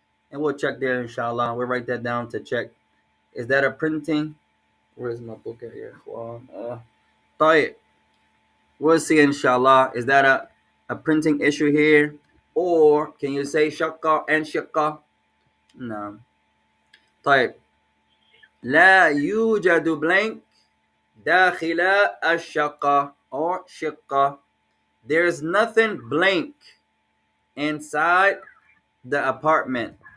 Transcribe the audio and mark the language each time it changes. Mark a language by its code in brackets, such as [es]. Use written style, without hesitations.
[en] And we'll check there, inshallah. We'll write that down to check. Is that a printing? Where's my book at here? طيب. We'll see, inshallah. Is that a printing issue here? Or can you say shaqqa and shiqqa? No. طيب. [ar] لا يوجد blank داخل الشقة or shiqqa. [en] There's nothing blank inside the apartment.